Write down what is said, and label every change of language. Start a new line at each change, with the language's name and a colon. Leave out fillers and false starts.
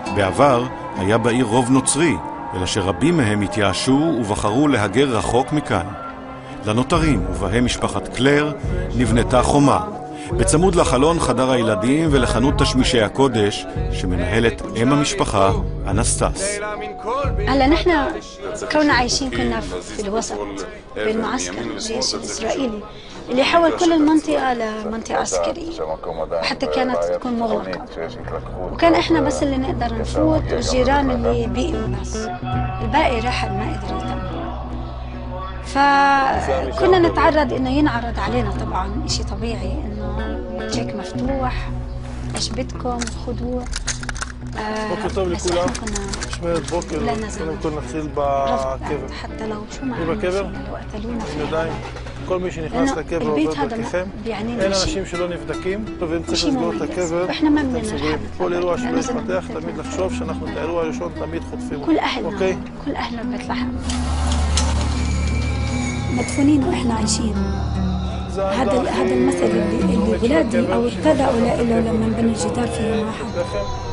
Hebrew: בעבר היה בעיר רוב נוצרי, אלא שרבים מהם התייאשו ובחרו להגר רחוק מכאן. לנותרים, ובהם משפחת קלר, נבנתה חומה. בצמוד לחלון חדר הילדים ולחנות תשמישי הקודש שמנהלת אם המשפחה אנסטס.
Arabic: هلا نحن كنا عايشين كنا في الوسط بالمعسكر الجيش الإسرائيلي اللي حول كل المنطقة لمنطقة عسكرية حتى كانت تكون مغلقة وكان احنا بس اللي نقدر نفوت والجيران اللي بقيوا بس الباقي رحل ما قدر يتم فكنا نتعرض انه ينعرض علينا طبعا اشي طبيعي انه تشيك مفتوح ايش بدكم خذوه
Hebrew: בוקר טוב לכולם, משמרת בוקר, קודם כל נתחיל בקבר. היא בקבר, עם ידיים, כל מי שנכנס לקבר עובר דרככם, אין אנשים שלא נבדקים, ואם צריך לסגור את הקבר, אתם סוגרים. כל אירוע שלא יתפתח, תמיד לחשוב שאנחנו את האירוע הראשון תמיד חוטפים. אוקיי?
Arabic: كل أهلنا ببيت لحم مدفونين وإحنا عايشين. هذا المثل اللي ولادي أو ابتدأوا له لما بنوا الجدار فيهم واحد.